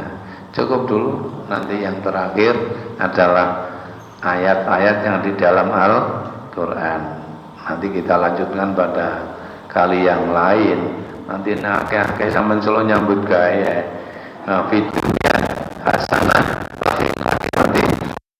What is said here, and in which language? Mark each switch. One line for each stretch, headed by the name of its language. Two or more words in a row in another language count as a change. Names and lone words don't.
Indonesian: Cukup dulu, nanti yang terakhir adalah ayat-ayat yang di dalam Al-Quran. Nanti kita lanjutkan pada kali yang lain.
Javanese: Nanti akeh-akeh sampeyan selo nyambut gawe.
Arabic: Fidunya hasanah nanti